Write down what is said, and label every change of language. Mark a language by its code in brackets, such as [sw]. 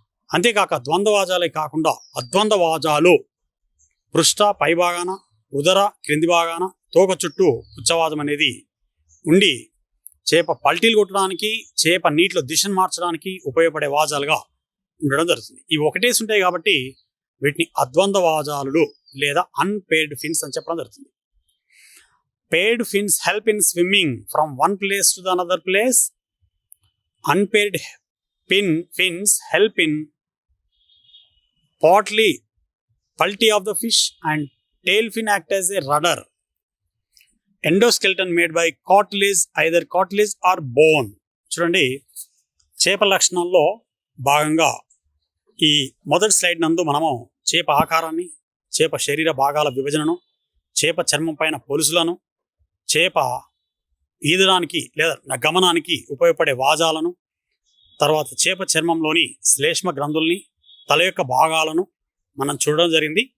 [te] అంతేకాక ద్వంద్వవాజాలే కాకుండా అద్వంద్వవాజాలు పృష్ఠ పై భాగాన, ఉదర క్రింది భాగాన, తోక చుట్టూ పుచ్చవాజం అనేది ఉండి చేప పల్టీలు కొట్టడానికి, చేప నీటిలో దిశను మార్చడానికి ఉపయోగపడే వాజాలుగా ఉండడం జరుగుతుంది. ఇవి ఒకటేసి ఉంటాయి కాబట్టి వీటిని అద్వంద్వవాజాలు లేదా అన్పేర్డ్ ఫిన్స్ అని చెప్పడం జరుగుతుంది. [en] Paired fins help in swimming from one place to the another place. Unpaired fins help in pulty of the fish, and tail fin act as a rudder. Endoskeleton made by cartilage, either cartilage or bone. [te] చూడండి, చేప లక్షణాల్లో భాగంగా ఈ మొదటి slide నందు మనము చేప ఆకారాన్ని, చేప శరీర భాగాల విభజనను, చేప చర్మం పైన పొలుసులను, చేప ఈదడానికి లేదా గమనానికి ఉపయోగపడే వాజాలను, తర్వాత చేప చర్మంలోని శ్లేష్మ గ్రంథుల్ని, తల యొక్క భాగాలను మనం చూడడం జరిగింది.